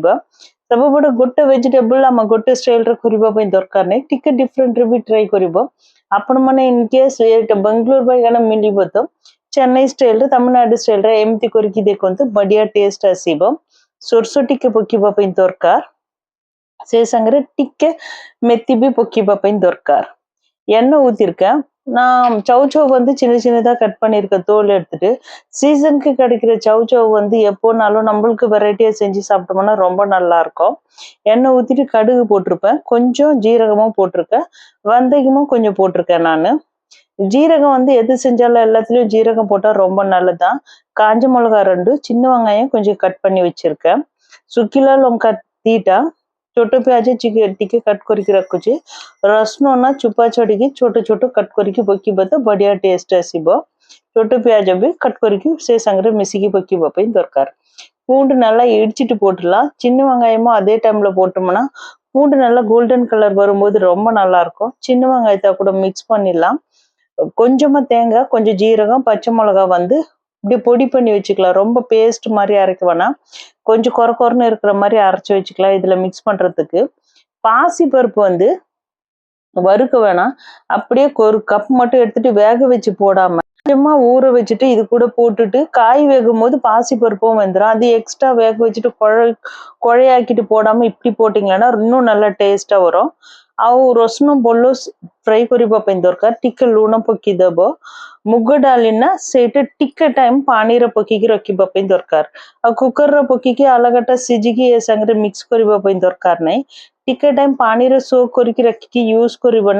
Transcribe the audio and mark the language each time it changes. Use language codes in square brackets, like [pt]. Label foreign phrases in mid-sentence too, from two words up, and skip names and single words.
[or] ସବୁବେଳେ ଗୋଟେ ଭେଜିଟେବଲ ଆମ ଗୋଟେ ଷ୍ଟାଇଲରେ କରିବା ପାଇଁ ଦରକାର ନାହିଁ, ଟିକେ ଡିଫରେଣ୍ଟରେ ବି ଟ୍ରାଏ କରିବ। ଆପଣମାନେ [en] in case [or] ବେଙ୍ଗଲୋର ବାଇଗଣ ମିଳିବ ତ ଚେନ୍ନାଇ ଷ୍ଟାଇଲରେ, ତାମିଲନାଡୁ ଷ୍ଟାଇଲରେ ଏମିତି କରିକି ଦେଖନ୍ତୁ, ବଢିଆ ଟେଷ୍ଟ ଆସିବ। ସୋରିଷ ଟିକେ ପକେଇବା ପାଇଁ ଦରକାର, ସେ ସାଙ୍ଗରେ ଟିକେ ମେଥି ବି ପକେଇବା ପାଇଁ ଦରକାର। [ta] எண்ணெய் ஊத்திருக்கேன் நான்। சவுச்சவ் வந்து சின்ன சின்னதா கட் பண்ணிருக்கேன், தோல் எடுத்துட்டு। சீசனுக்கு கிடைக்கிற சவுச்சவ் வந்து எப்போனாலும் நம்மளுக்கு வெரைட்டியா செஞ்சு சாப்பிட்டோம்னா ரொம்ப நல்லா இருக்கும்। எண்ணெய் ஊத்திட்டு கடுகு போட்டிருப்பேன், கொஞ்சம் ஜீரகமும் போட்டிருக்கேன், வெந்தயமும் கொஞ்சம் போட்டிருக்கேன் நானு। ஜீரகம் வந்து எது செஞ்சாலும் எல்லாத்துலயும் ஜீரகம் போட்டா ரொம்ப நல்லதுதான்। காஞ்ச மிளகா 2, சின்ன வெங்காயம் கொஞ்சம் கட் பண்ணி வச்சிருக்கேன், [or] ଶୁଖିଲା ଲଙ୍କା 2ଟା, ଛୋଟ ପିଆଜ ଟିକେ କଟ୍ କରିକି ରଖୁଛି। ରସୁଣ ନା ଚୋପା ଛଡିକି ଛୋଟ ଛୋଟ କଟ୍ କରିକି ପକେଇବ ତ ବଢିଆ ଟେଷ୍ଟ ଆସିବ। ଛୋଟ ପିଆଜ ବି କଟ୍ କରିକି ସେ ସାଙ୍ଗରେ ମିଶିକି ପକେଇବା ପାଇଁ ଦରକାର। [ta] பூண்டு நல்லா இடிச்சிட்டு போட்டுடலாம்। சின்ன வெங்காயமும் அதே டைம்ல போட்டோம்னா பூண்டு நல்லா [en] golden color [ta] வரும்போது ரொம்ப நல்லா இருக்கும்। சின்ன வெங்காயத்தை கூட மிக்ஸ் பண்ணிடலாம்। கொஞ்சமா தேங்காய், கொஞ்சம் ஜீரகம், பச்சை மிளகா வந்து இப்படி பொடி பண்ணி வச்சுக்கலாம்। ரொம்ப பேஸ்ட் மாதிரி அரைக்க வேணாம், கொஞ்சம் கொரன்னு இருக்கிற மாதிரி அரைச்சு வச்சுக்கலாம் இதுல மிக்ஸ் பண்றதுக்கு। பாசி பருப்பு வந்து வறுக்க வேணாம், அப்படியே ஒரு கப் மட்டும் எடுத்துட்டு வேக வச்சு போடாம கொஞ்சமா ஊற வச்சுட்டு இது கூட போட்டுட்டு காய் வேகும் போது பாசி பருப்பும் வந்துடும்। அது எக்ஸ்ட்ரா வேக வச்சுட்டு குழையாக்கிட்டு போடாம இப்படி போட்டீங்கன்னா இன்னும் நல்லா டேஸ்டா வரும்। [or] ଆଉ ରସୁଣ ଭଲ ଫ୍ରାଏ କରିବା ପାଇଁ ଦରକାର। ଟିକେ ଲୁଣ ପକେଇଦବ। ମୁଗ ଡାଲି ନା ସେଇଟା ଟିକେ ଟାଇମ ପାଣିରେ ପକେଇକି ରଖିବା ପାଇଁ ଦରକାର। ଆଉ କୁକରରେ ପକେଇକି ଅଲଗାଟା ସିଝିକି ଏ ସାଙ୍ଗରେ ମିକ୍ସ କରିବା ପାଇଁ ଦରକାର ନାହିଁ। ଟିକେ ଟାଇମ ପାଣିରେ ସୋକ୍ କରିକି ରଖିକି ୟୁଜ କରିବ ନା।